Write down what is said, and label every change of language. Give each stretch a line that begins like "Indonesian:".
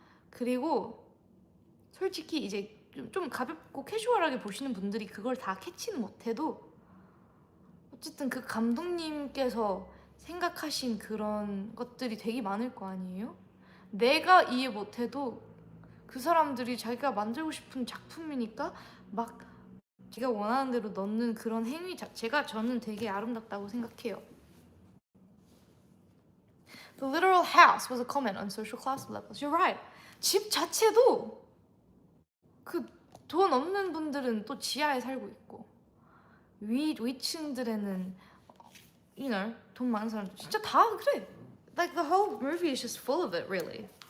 Korean: 그리고 솔직히 이제 좀 가볍고 캐주얼하게 보시는 분들이 그걸 다 캐치는 못해도 어쨌든 그 감독님께서 생각하신 그런 것들이 되게 많을 거 아니에요? 내가 이해 못해도 그 사람들이 자기가 만들고 싶은 작품이니까 막 자기가 원하는 대로 넣는 그런 행위 자체가 저는 되게 아름답다고 생각해요.
English: The literal house was a comment on social class levels. You're right.
Korean: 집 자체도 그 돈 없는 분들은 또 지하에 살고 있고 위층들에는
English: you know
Korean: 돈 많은 사람들 진짜 다 그래.
English: Like the whole movie is just full of it, really.